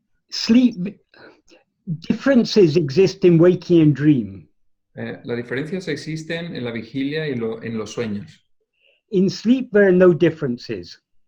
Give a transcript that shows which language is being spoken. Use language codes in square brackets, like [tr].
[en] Sleep differences exist in waking and dream. [es] Las diferencias existen en la vigilia y en los sueños. [en] In sleep, there are no differences.